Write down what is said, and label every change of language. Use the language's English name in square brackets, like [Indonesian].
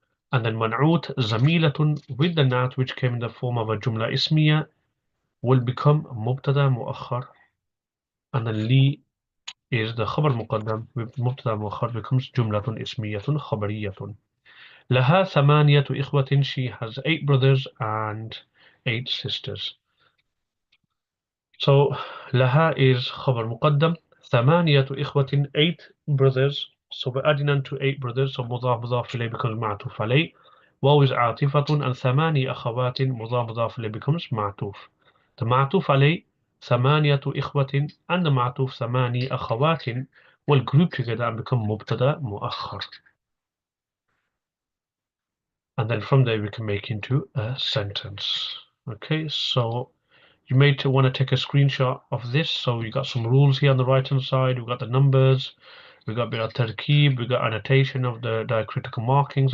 [English] And then man'ut zamilatun with the nat which came in the form of a jumla ismiya will become mubtada muakhar. And then li is the khabar muqaddam with mubtada muakhar becomes jumlatun ismiyatun khabariyatun. [Arabic] لها ثمانية إخوة. [English] She has 8 brothers and 8 sisters. [Arabic] So لها is خبر مقدم. ثمانية إخوة [English] 8 brothers. So we're adding on to 8 brothers. So مضاف إليه becomes معطوف عليه. [Arabic] واو is عاطفة and ثماني أخوات مضاف إليه becomes معطوف. The معطوف عليه ثمانية إخوة and the معطوف ثماني أخوات will group together and become مبتدا مؤخر. [English] And then from there we can make into a sentence. Okay, so you may want to take a screenshot of this. So we got some rules here on the right hand side. We've got the numbers. We've got a bit of tarkib. We've got annotation of the diacritical markings.